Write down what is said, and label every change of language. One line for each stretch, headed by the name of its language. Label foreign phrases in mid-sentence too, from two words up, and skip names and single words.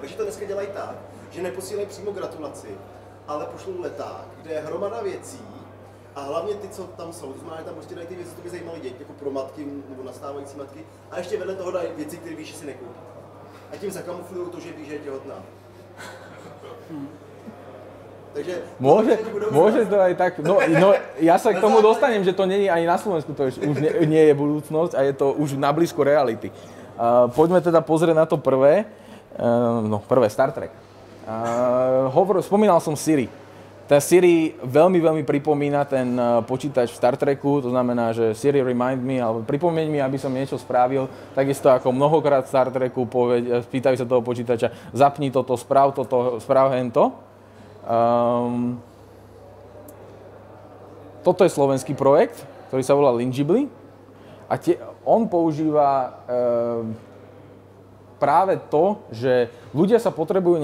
Czech: Takže to dneska dělají tak, že neposílají přímo gratulaci, ale pošlou leták, kde je hromada věcí a hlavně ty, co tam jsou. To znamená, že tam prostě dají ty věci, co by zajímaly děti, jako pro matky nebo nastávající matky. A ještě vedle toho dají věci, které víš, že si nekoupí. A tím zakamuflují to, že ví, že je těhotná.
Slovak: Takže môže to aj tak, no ja sa k tomu dostanem, že to nie je ani na Slovensku, to už nie je budúcnosť a je to už na blízko reality. Poďme teda pozrieť na to prvé, Star Trek. Spomínal som Siri. Ten Siri veľmi pripomína ten počítač v Star Treku, to znamená, že Siri
English: remind me,
Slovak: alebo pripomeň mi, aby som niečo spravil, takisto ako mnohokrát v Star Treku spýtajú sa toho počítača, zapni toto, správ hento. Toto je slovenský projekt, ktorý sa volá Lingibly a on používa práve to, že ľudia sa potrebujú